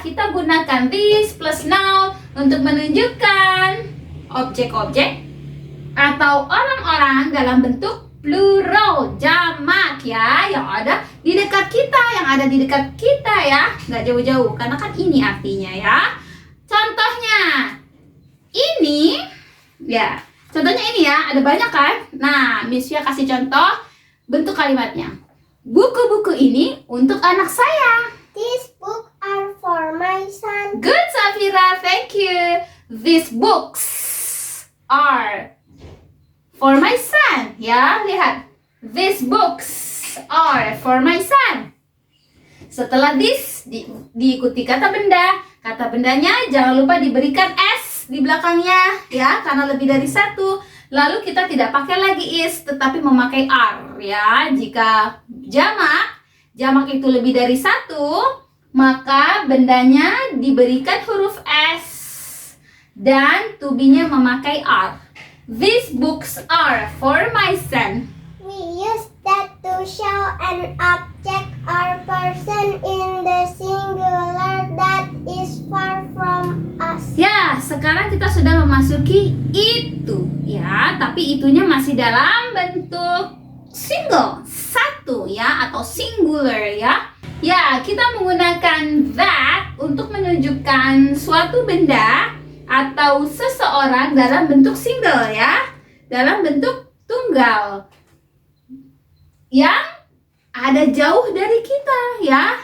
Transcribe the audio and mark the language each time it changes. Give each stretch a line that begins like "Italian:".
Indonesian: Kita gunakan this plus noun untuk menunjukkan objek-objek atau orang-orang dalam bentuk plural, jamak ya, yang ada di dekat kita, ya, nggak jauh-jauh, karena kan ini artinya ya. Contohnya ini, ya, contohnya ini ya, ada banyak kan. Nah, Miss Fia kasih contoh bentuk kalimatnya. Buku-buku ini untuk anak saya.
English: These books are for my son. Good, Safira, thank you. These books are for my son.
Indonesian: Ya, lihat.
English: These books are for my son.
Indonesian: Setelah this diikuti kata benda. Kata bendanya jangan lupa diberikan S di belakangnya ya, karena lebih dari satu. Lalu kita tidak pakai lagi is, tetapi memakai R ya. Jika jamak itu lebih dari satu, maka bendanya diberikan huruf S dan to be-nya memakai R.
English: These books are for my son. We use that to show an object or person in the singular that is far from us.
Indonesian: Ya, sekarang kita sudah memasuki itu ya, tapi itunya masih dalam bentuk single, satu ya, atau singular ya. Ya, kita menggunakan that untuk menunjukkan suatu benda atau seseorang dalam bentuk single ya, dalam bentuk tunggal yang ada jauh dari kita ya.